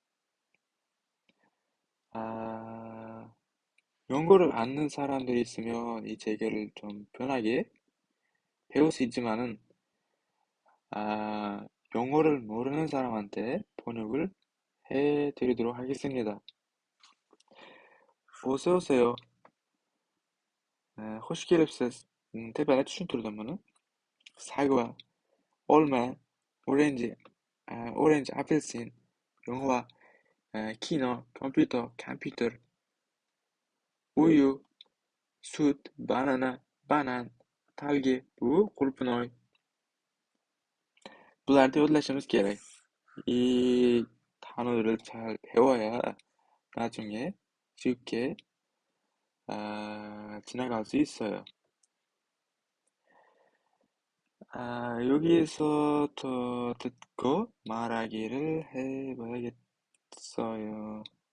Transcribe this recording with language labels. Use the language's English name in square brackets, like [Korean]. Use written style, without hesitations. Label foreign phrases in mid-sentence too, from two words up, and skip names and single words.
[Korean] 영어를 아는 사람들이 있으면 이 재개를 좀 편하게 배울 수 있지만은, 영어를 모르는 사람한테 번역을 해드리도록 하겠습니다. 어서 오세요. [Turkish] hoş geldiniz. [Uzbek] Tepede tushuntirdim. [Korean] 사과, 올마, 오렌지, 오렌지, 아플신, 영화, 키노, 컴퓨터, 우유, 숯, [Uzbek] banan, talgi, bu qulupnoy. Bularni yodlashimiz kerak. [Korean] 이 단어를 잘 배워야 나중에 쉽게 지나갈 수 있어요. 여기서 더 듣고 말하기를 해봐야겠어요.